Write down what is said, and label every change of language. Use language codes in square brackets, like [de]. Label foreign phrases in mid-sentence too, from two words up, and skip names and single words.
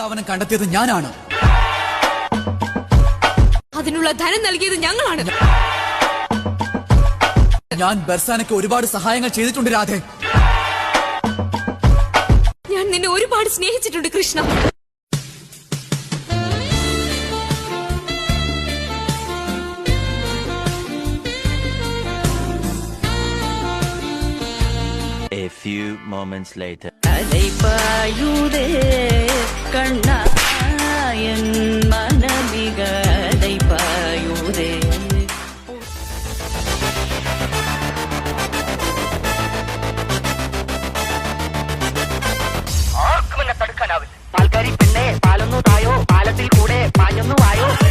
[ml] കണ്ടെത്തിയത് ഞാനാണ്. അതിനുള്ള ധനം നൽകിയത് ഞങ്ങളാണ്. ഞാൻ ബർസാനയ്ക്ക് ഒരുപാട് സഹായങ്ങൾ ചെയ്തിട്ടുണ്ട് രാധേ. ഞാൻ നിന്നെ ഒരുപാട് സ്നേഹിച്ചിട്ടുണ്ട് കൃഷ്ണ. [en] A few moments later. [ta] அலைபாயுதே கண்ணா என் மனமிக அலைபாயுதே. [ml] ആർക്കും എന്നെ തടുക്കാനാവില്ല. പാൽക്കാരി പെണ്ണെ പാലൊന്നു തായോ, പാലത്തിൽ കൂടെ പാഞ്ഞൊന്നു വായോ.